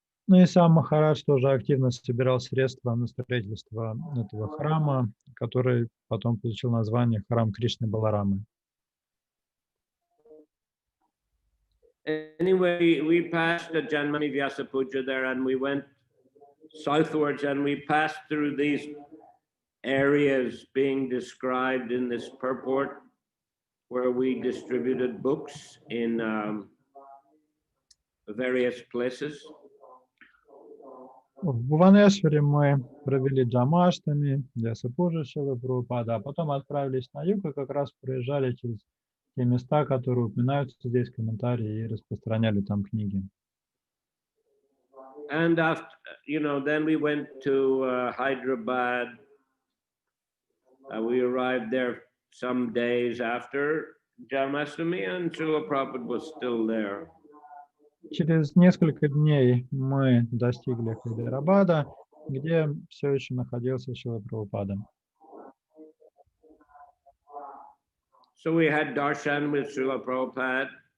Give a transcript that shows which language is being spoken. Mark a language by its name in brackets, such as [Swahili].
[Russian] Ну и сам Махарадж тоже активно собирал средства на строительство этого храма, который потом получил название храм Кришны Баларамы. [English] Anyway, we passed the Janmani Vyasa Puja there and we went southwards and we passed through these areas being described in this purport where we distributed books in various places. [Russian] В Бхуванешваре мы провели джамаштами, Vyasa-пуджа Шрилы Прабхупады, а потом отправились на юг и как раз проезжали через те места, которые упоминаются здесь в комментарии, и распространяли там книги. [English] And after, then we went to Hyderabad. We arrived there some days after Janmashtami, and Srila Prabhupada was still there. [Russian] Через несколько дней мы достигли Хайдарабада, где все еще находился Шрила Прабхупада. [English] So we had darshan with Srila Prabhupada.